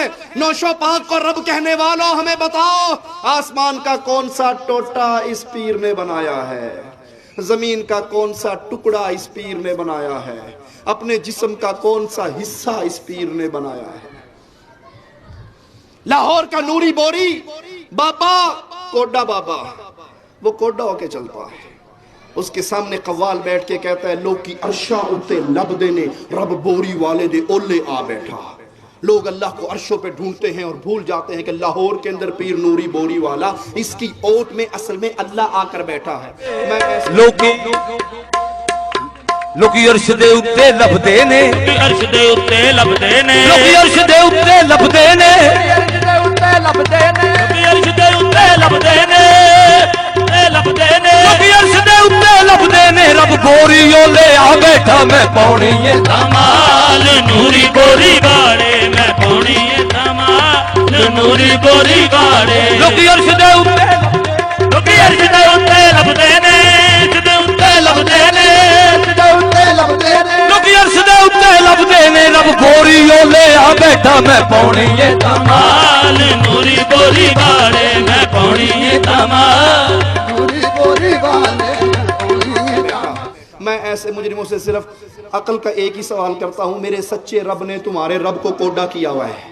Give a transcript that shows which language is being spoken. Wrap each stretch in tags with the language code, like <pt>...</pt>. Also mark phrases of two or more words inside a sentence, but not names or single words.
<ur>نوش و پاک کو رب کہنے والوں ہمیں بتاؤ، آسمان کا کون سا ٹوٹا اس پیر نے بنایا ہے، زمین کا کون سا ٹکڑا اس پیر نے بنایا ہے، اپنے جسم کا کون سا حصہ اس پیر نے بنایا ہے۔ لاہور کا نوری بوری بابا، کوڈا بابا، وہ کوڈا ہو کے چلتا ہے، اس کے سامنے قوال بیٹھ کے کہتا ہے لوگ</ur> <pa>کی عرشاں اتے لب دینے، رب بوری والے دے اولے آ بیٹھا۔</pa> <ur>لوگ اللہ کو عرشوں پہ ڈھونڈتے ہیں اور بھول جاتے ہیں کہ لاہور کے اندر پیر نوری بوری والا اس کی اوٹ میں اصل میں اللہ آ کر بیٹھا ہے.</ur> <pa>میں لوکی عرش دے اتے لبدے نے, عرش دے اتے لبدے نے, لوکی عرش دے اتے لبدے نے, عرش دے اتے لبدے نے, لوکی عرش دے اتے لبدے نے, لبدے نے, لوکی عرش دے اتے لبدے نے. رب بوری لے آ بیٹھا میں پاؤنی ہے دمال نوری بوری باڑے, میں پاؤنی ہے دمال نوری بوری باڑے. لوکی عرش دے اتے, لوکی عرش دے اتے لبدے نے, عرش دے اتے لبدے نے, لوکی عرش دے اتے لبدے نے. رب بوری لے آ بیٹھا میں پاؤنی ہے دمال نوری بوری باڑے, میں پاؤنی ہے دمال نوری بوری باڑے.</pa> <ur>میں ایسے مجرموں سے صرف عقل کا ایک ہی سوال کرتا ہوں, میرے سچے رب نے تمہارے رب کو کوڈا کیا ہوا ہے.</ur>